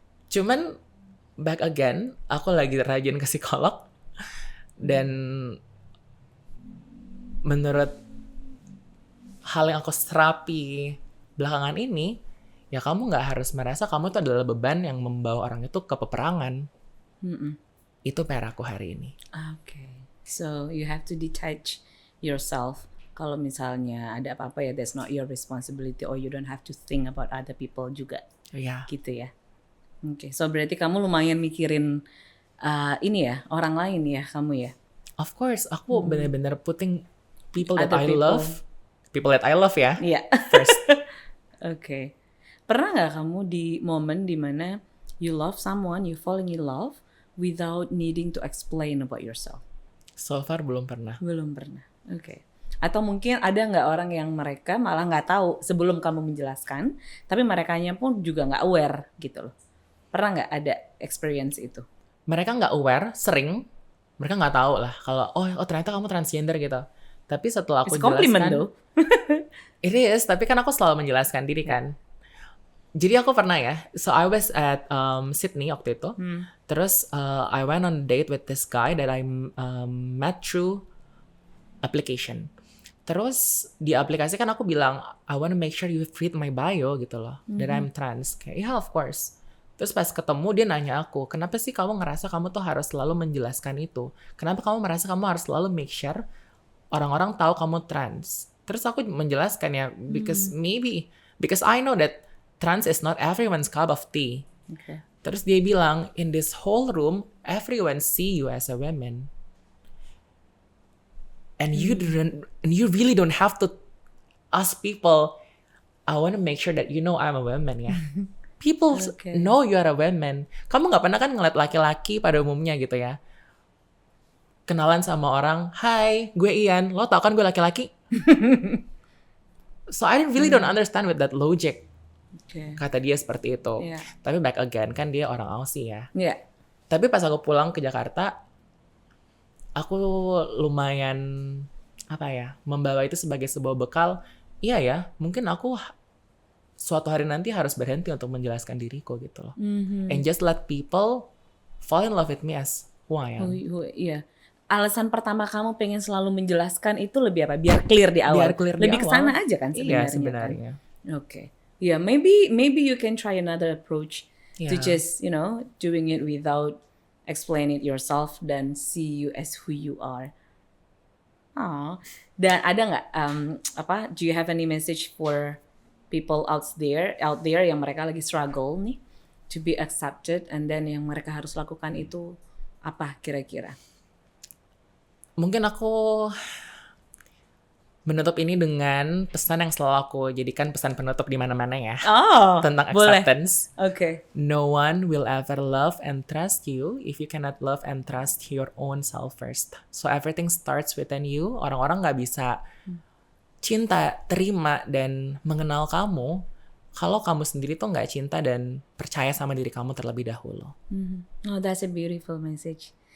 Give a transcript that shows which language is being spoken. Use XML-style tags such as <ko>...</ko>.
<id>Cuman</id> <en>back again,</en> <id>aku lagi rajin ke psikolog, dan menurut hal yang aku serapi belakangan ini, ya kamu nggak harus merasa kamu itu adalah beban yang membawa orang itu ke peperangan. Itu PR aku hari ini.</id> <en>Okay. So you have to detach yourself.</en> <id>Kalau misalnya ada apa-apa ya,</id> <en>that's not your responsibility, or you don't have to think about other people juga.</en> <id>Ya. Gitu ya. Oke. So berarti kamu lumayan mikirin ini ya, orang lain ya kamu ya.</id> <en>Of course,</en> <id>aku benar-benar</id> <en>putting people that Other I people. love, people that I love ya,</en> <id>Iya.</id> <en>first. Oke.</en> <id>Pernah nggak kamu di momen dimana</id> <en>you love someone, you falling in love without needing to explain about yourself? So far</en> <id>belum pernah. Belum pernah. Oke. Atau mungkin ada nggak orang yang mereka malah nggak tahu sebelum kamu menjelaskan, tapi merekanya pun juga nggak aware gitu loh. Pernah nggak ada experience itu? Mereka nggak aware, sering. Mereka nggak tahu lah kalau oh ternyata kamu transgender gitu. Tapi setelah aku</id> <en>It's compliment</en> <id>jelaskan,</id> <en>though. it is.</en> <id>Tapi kan aku selalu menjelaskan diri kan. Jadi aku pernah ya.</id> <en>So I was at Sydney</en> <id>waktu itu. Terus</id> <en>I went on a date with this guy that I met through application.</en> <id>Terus di aplikasi kan aku bilang</id> <en>I want to make sure you read my bio</en> <id>gitu loh.</id> <en>That I'm trans. Kayak yeah of course.</en> <id>Terus pas ketemu dia nanya aku, kenapa sih kamu ngerasa kamu tuh harus selalu menjelaskan itu? Kenapa kamu merasa kamu harus selalu make sure orang-orang tahu kamu trans? Terus aku menjelaskan ya,</id> <en>because I know that trans is not everyone's cup of tea. Okay.</en> <id>Terus dia bilang,</id> <en>in this whole room, everyone see you as a woman. And you really don't have to ask people, I want to make sure that you know I'm a woman ya. People know you are a woman.</en> <id>Kamu nggak pernah kan ngeliat laki-laki pada umumnya gitu ya. Kenalan sama orang, hi, gue Ian, lo tau kan gue laki-laki?</id> <en>So I really don't understand with that logic. Okay.</en> <id>Kata dia seperti itu.</id> <en>Yeah.</en> <id>Tapi</id> <en>back again,</en> <id>kan dia orang Aussie ya.</id> <en>Yeah.</en> <id>Tapi pas aku pulang ke Jakarta, aku lumayan, membawa itu sebagai sebuah bekal. Iya ya, mungkin aku suatu hari nanti harus berhenti untuk menjelaskan diriku gitu loh.</id> <en>And just let people fall in love with me as who I am.</en> <id>Iya. Alasan pertama kamu pengen selalu menjelaskan itu lebih apa? Biar clear di awal. Biar clear di lebih awal. kesana aja kan sebenarnya. Iya sebenarnya. Kan? Okay.</id> <en>Yeah, maybe you can try another approach to Yeah. just, doing it without explaining it yourself dan see you as who you are.</en> <id>Dan ada nggak</id> <en>do you have any message for people out there</en> <id>yang mereka lagi struggle nih</id> <en>to be accepted, and then</en> <id>yang mereka harus lakukan itu apa kira-kira? Mungkin aku menutup ini dengan pesan yang selalu aku jadikan pesan penutup di mana-mana ya.</id> <en>Oh,</en> <id>Tentang boleh.</id> <en>acceptance.</en> <id>Oke.</id> <en>No one will ever love and trust you if you cannot love and trust your own self first. So everything starts within you.</en> <id>Orang-orang gak bisa cinta, terima, dan mengenal kamu kalau kamu sendiri tuh gak cinta dan percaya sama diri kamu terlebih dahulu.</id> <en>Oh, that's a beautiful message.</en>